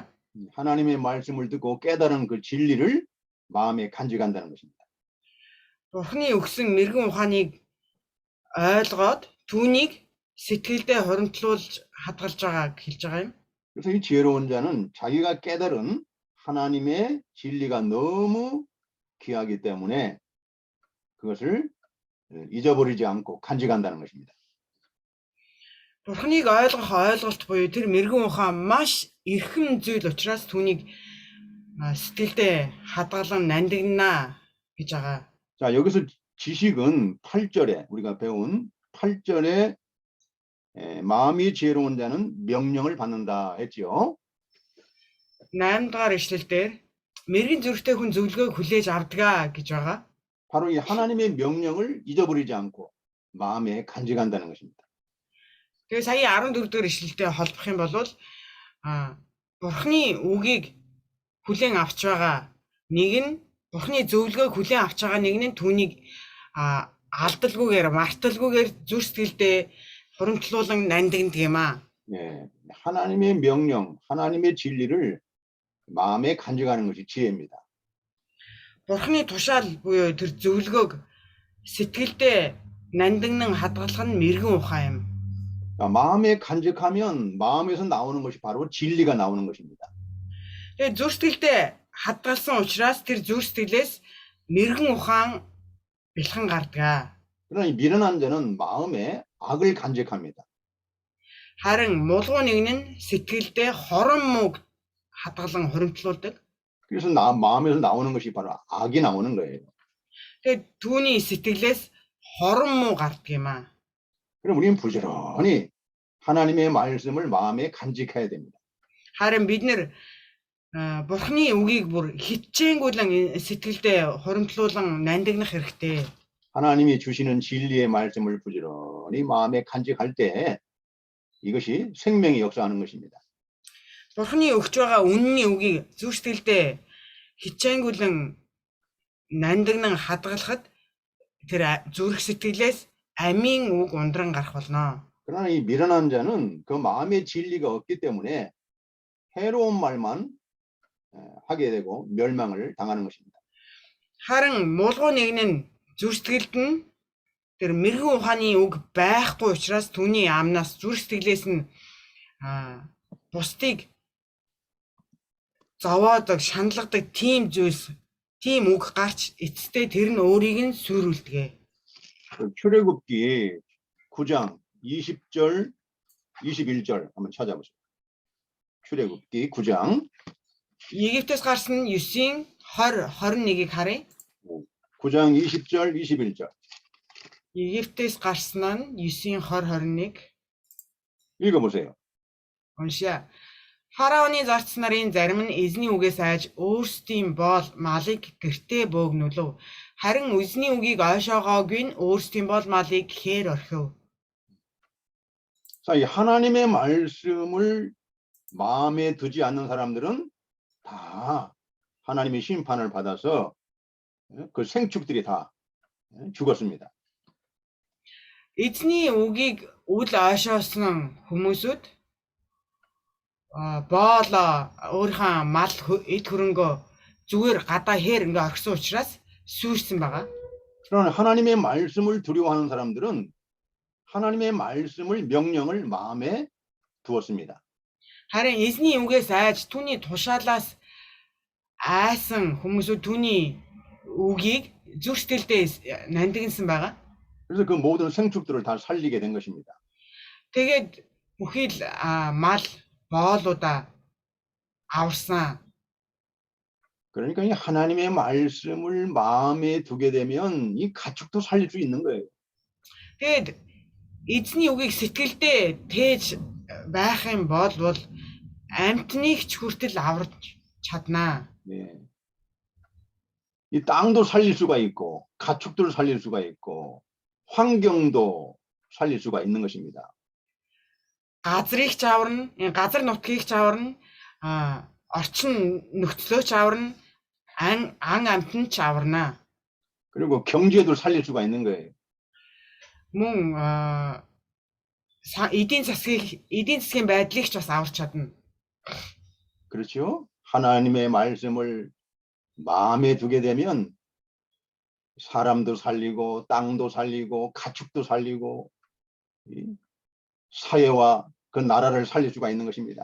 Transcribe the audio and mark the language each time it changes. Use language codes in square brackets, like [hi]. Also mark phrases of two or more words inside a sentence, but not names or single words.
[ko] 하나님의 말씀을 듣고 깨달은 그 진리를 마음에 간직한다는 것입니다. [mn] Бурханы өгсөн мэрэгэн ухааныг ойлгоод түүнийг сэтгэлдээ хуримтлуулж хадгалж байгааг хэлж байгаа юм. [ko] 그래서 이 지혜로운 자는 자기가 깨달은 하나님의 진리가 너무 귀하기 때문에 그것을 잊어버리지 않고 간직한다는 것입니다. [mn] Бурханыг ойлгох ойлголт буюу тэр мэрэгэн ухаан маш эрхэм зүйл учраас түүнийг сэтгэлдээ хадгалан нандинаа гэж байгаа. [ko] 자, 여기서 지식은 8절에 우리가 배운 8절에 마음이 지혜로운 자는 명령을 받는다 했지요. [mn] 8-р ишлэл дээр мэрэгэн зүрхтэй хүн зөвлөгөөг хүлээж авдаг гэж байгаа. [ko] 바로 이 하나님의 명령을 잊어버리지 않고 마음에 간직한다는 것입니다. [mn] Тэгээ сая 14-р ишлэлтэй холбох юм бол Бурханы үгийг хүлээн авч байгаа нэг нь Бурханы зөвлөгөөг хүлээн авч байгаа нэг нь түүнийг алдалгүйгээр марталгүйгээр зүрх сэтгэлдээ хуримтлуулан нандиндаг юм аа. [ko] 네, 하나님의 명령, 하나님의 진리를 마음에 간직하는 것이 지혜입니다. [mn] Бурханы тушаал буюу тэр зөвлөгөөг сэтгэлдээ нандинан хадгалах нь мэрэгэн ухаан юм. [ko] 마음에 간직하면 마음에서 나오는 것이 바로 진리가 나오는 것입니다. [mn] Тэгээ зүрх сэтгэлдээ хадгалсан учраас тэр зүрх сэтгэлээс мэрэгэн ухаан бэлхэн гардаг. [ko] 그러나 이 미련한 자는 마음에 악을 간직합니다. [mn] Харин мулгуу нэг нь сэтгэлдээ хорон мууг хадгалан хуримтлуулдаг. [ko] 그래서 마음에서 나오는 것이 바로 악이 나오는 거예요. [mn] Тэгээд түүний сэтгэлээс хорон муу гардаг юм аа. [ko] 그럼 우리는 부지런히 하나님의 말씀을 마음에 간직해야 됩니다. [mn] Харин бид нэр Бурхны үгийг бүр хичээнгүйлэн сэтгэлдээ хуримтлуулан нандинах хэрэгтэй. [ko] 하나님이 주시는 진리의 말씀을 부지런히 마음에 간직할 때 이것이 생명이 역사하는 것입니다. [mn] Бурхны өгч байгаа үнний үгийг зүрх сэтгэлдээ хичээнгүйлэн нандинан хадгалахад тэр зүрх сэтгэлээс амийн үг ундран гарах болно. [ko] 그러나 이 미련한 자는 그 마음의 진리가 없기 때문에 해로운 말만 하게 되고 멸망을 당하는 것입니다. [mn] Харин муулгуу нэг нь зүрх сэтгэлд нь тэр мэрэгэн ухааны үг байхгүй учраас түүний амнаас зүрх сэтгэлээс нь бусдыг зовоодог, шаналгадаг тийм зүйлс, тийм үг гарч эцэстээ тэр нь өөрийг нь сүрүүлдэг. [ko] 출애굽기 9장 20절 21절 한번 찾아보세요. 출애굽기 9장 [mn] Египтээс гарсан 9-ийн 20 21-ийг харъя. [ko] 9장 20절 21절 [mn] Египтээс гарсан нь 9-ийн 20 21 [ko] 읽어보세요. [mn] уншия. Фараоны зарц нарын зарим нь эзний үгээс айж өөрсдийн боол малыг гэртээ бөөгнүүлв. Харин эзний үгийг ойшоогоогүй нь өөрсдийн боол малыг хээр орхив. [ko] 자, 이 하나님의 말씀을 마음에 두지 않는 사람들은 다 하나님의 심판을 받아서 그 생축들이 다 죽었습니다. [mn] Эзний үгийг үл ойшоосон хүмүүсүүд боол өөрийнхөө мал эд хөрөнгөө зүгээр гадаа хээр ингээ орхисон учраас сүрсэн байгаа. [ko] 그러나 하나님의 말씀을 두려워하는 사람들은 하나님의 말씀을 명령을 마음에 두었습니다. [mn] Харин эзний үгээс айж түүний тушаалаас айсан хүмүүсүүд түүний үгийг зүрх сэтгэлдээ нандинсан байгаа. [ko] 그래서 그 모든 생축들을 다 살리게 된 것입니다. [mn] Тэгээд бүхий л мал боолуудаа аварсан. [ko] 그러니까 이 하나님의 말씀을 마음에 두게 되면 이 가축도 살릴 수 있는 거예요. [mn] Тэгээд эзний үгийг сэтгэлдээ тээж байх юм бол амьтныг ч хүртэл аварч чаднаа. [ko] 네. 이 땅도 살릴 수가 있고 가축들을 살릴 수가 있고 환경도 살릴 수가 있는 것입니다. [mn] Газрыг ч аварна, газар нутгийг ч аварна, орчин нөхцлөө ч аварна, ан амтан ч аварна. [ko] 그리고 경제도 살릴 수가 있는 거예요. [mn] Мөн эдийн засгийн байдлыг ч бас аварч чадна. [ko] 그렇죠? 하나님의 말씀을 마음에 두게 되면 사람도 살리고 땅도 살리고 가축도 살리고 사회와 그 나라를 살릴 수가 있는 것입니다.